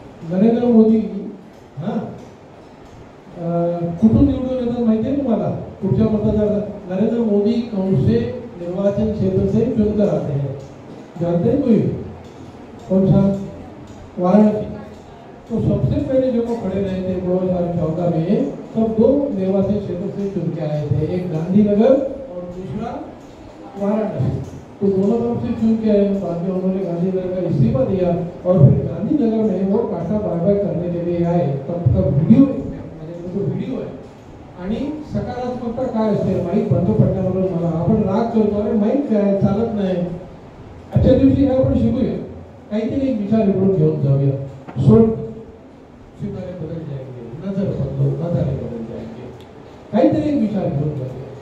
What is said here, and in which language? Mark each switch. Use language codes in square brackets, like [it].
[mr] नरेंद्र मोदी हा कुठून निवडून येतात माहिती आहे तुम्हाला? कुठच्या मतदार? [hi] नरेंद्र मोदी कौन से निर्वाचन क्षेत्र से चुनकर आते हैं, जानते हैं कोई? कौन सा? वाराणसी. तो सबसे पहले जो वो खड़े रहे थे 2014 में, तब दो निर्वाचन क्षेत्र से चुन के आए थे, एक गांधीनगर और दूसरा वाराणसी. तो दोनों तरफ से चुन के आए. बाद में उन्होंने गांधीनगर का इस्तीफा दिया और फिर गांधीनगर में वो काटा बाय करने के लिए आए. तब का वीडियो है. [mr] आणि सकारात्मकता काय असते माईक बंद पडल्याबरोबर मला आपण राग करतो, अरे माईक काय चालत नाही. आजच्या दिवशी हे आपण शिकूया, काहीतरी एक विचार इकडून घेऊन जाऊया. सोड [hi] सितारे बदल जाएंगे, नजर नजारे बदल जाएंगे, [mr] काहीतरी एक विचार घेऊन जाऊया.